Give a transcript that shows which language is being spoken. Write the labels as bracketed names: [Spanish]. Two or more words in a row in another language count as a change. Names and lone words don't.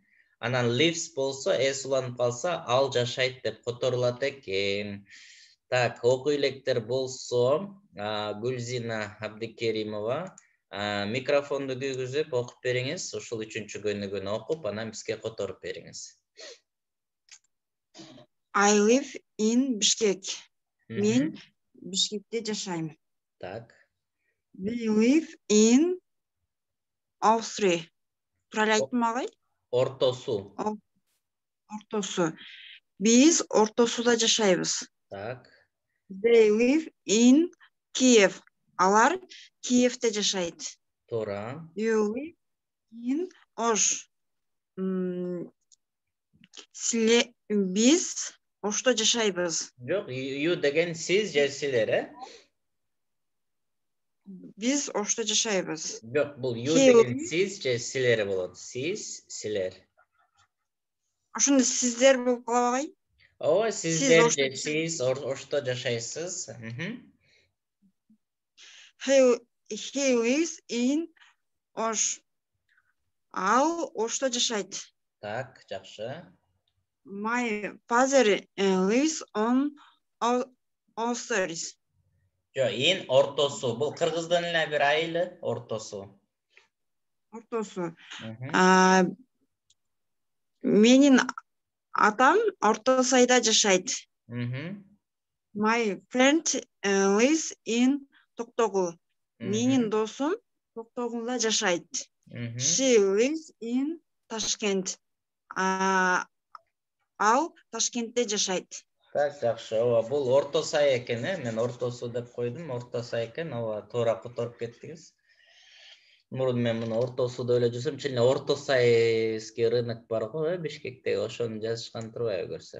[Kyrgyz] Анан lives болсо, уланып калса, ал жашайт деп которулат экен. Так, окуу электер болсо, Гүлзина Абдикеримова, микрофонду күйгүзүп окуп бериңиз. Ушул үчүнчү көйнөгүнү окуп, анан бизге которуп бериңиз. [English] I live in Bishkek. [Kyrgyz] Мен Бишкекте жашайм. Так. [English] We live in Austria. [Kyrgyz] Туралы айттым агай? Ортосу. Ортосу. Биз Ортосуда жашайбыз. Так. [English] They live in Kiev. [Kyrgyz] Алар Киевте жашайт. Туура. [English] You live in Osh. [Kyrgyz] Биз Ошто жашайбыз. Жок, you деген сиз же силер, Биз Ошто жашайбыз. Жок, бул you деген сиз же силер болот. Сиз, силер. Ошондо сиздер болуп калабагай? Ооба, сиздер же сиз Ошто жашайсыз. [English] He lives in Osh. [Kyrgyz] Ал Ошто жашайт. Так, жакшы. [English] My father lives on Osters. [Kyrgyz] Жо, in Ортосу. Бул кыргыздан эле бир айылы, Ортосу. Ортосу. Менин атам Ортосайда жашайт. [English] My friend lives in Токтогул. [Kyrgyz] Менин досум Токтогулда жашайт. [English] She lives in Tashkent. [Kyrgyz] Ал Ташкентте жашайт. Так, жакшы. Ооба, бул Ортосай экен, мен Ортосу деп койдум. Ортосай экен. Ооба, туура которуп кеттиңиз. Мурун мен муну Ортосуда эле жүрсөм, чын эле Ортосайский рынок бар го, Бишкекте, ошону жазышкан турбайбы көрсө.